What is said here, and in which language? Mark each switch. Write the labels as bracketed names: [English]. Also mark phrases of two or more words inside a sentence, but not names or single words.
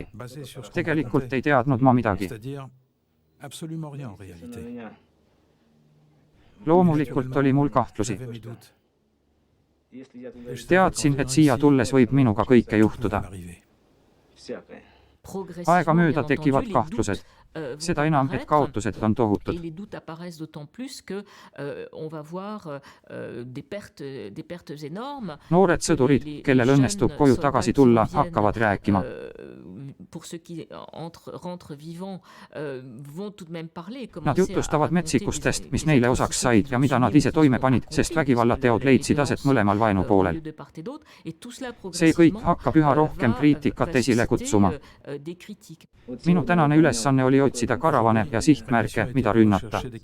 [Estonian] Tegelikult ei teadnud ma midagi. Loomulikult oli mul kahtlusi. Teadsin, et siia tulles võib minuga kõike juhtuda. Aega mööda tekivad kahtlused. Seda enam, et kaotused on tohutud. [French] Et les doutes apparaissent d'autant plus que on va voir des pertes énormes. [Estonian] Noored sõdurid, kellel õnnestub koju tagasi tulla, hakkavad rääkima. [French] Pour ceux qui rentrent vivants vont tout de même parler. [Estonian] Nad jutustavad metsikustest, mis neile osaks said ja mida nad ise toime panid, sest vägivallateod leidsid aset mõlemal vaenupoolel. See kõik hakkab üha rohkem kriitikat esile kutsuma. Minu tänane ülesanne oli otsida karavane ja sihtmärke, mida rünnata.